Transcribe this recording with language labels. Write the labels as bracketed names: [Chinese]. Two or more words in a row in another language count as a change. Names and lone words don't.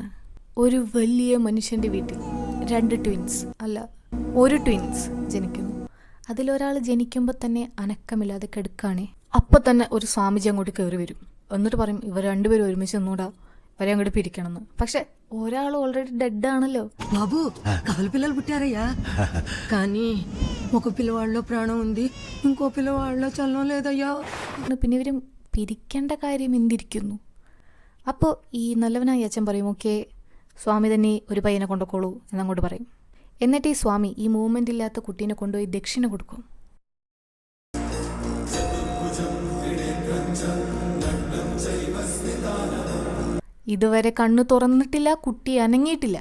[Malayalam] ഒരു വലിയ മനുഷ്യന്റെ വീട്ടിൽ 2 ട്വിൻസ് അല്ല 1 ട്വിൻസ് ജനിക്കുന്നു. അതിലൊരാൾ ജനിക്കുമ്പോൾ തന്നെ അനക്കമില്ലാതെ കിടക്കുകയാണേ. അപ്പം തന്നെ ഒരു സ്വാമിജി അങ്ങോട്ട് കയറി വരും. എന്നിട്ട് പറയും ഇവർ 2 പേരും ഒരുമിച്ച് ഒന്നുകൂടാ ഇവരെ അങ്ങോട്ട് പിരിക്കണമെന്ന്. പക്ഷെ ഒരാൾ [English] already dead [Malayalam] ആണല്ലോ. [Telugu] బాబు కవల పిల్లలు పుట్టారయ్యా, కానీ ఒక పిల్లవాడిలో ప్రాణం ఉంది, ఇంకో పిల్లవాడిలో చలనం లేదయ్యా. [Malayalam] പിന്നെ ഇവരും പിരിക്കേണ്ട കാര്യം എന്തിരിക്കുന്നു. അപ്പോൾ ഈ നല്ലവനായ അച്ഛൻ പറയും ഓക്കെ സ്വാമി തന്നെ ഒരു പയ്യനെ കൊണ്ടുപോക്കോളൂ എന്നങ്ങോട്ട് പറയും. എന്നിട്ട് ഈ സ്വാമി ഈ മൂവ്മെൻ്റ് ഇല്ലാത്ത കുട്ടീനെ കൊണ്ടുപോയി ദക്ഷിണ കൊടുക്കും. ഇതുവരെ കണ്ണു തുറന്നിട്ടില്ല, കുട്ടി അനങ്ങിയിട്ടില്ല.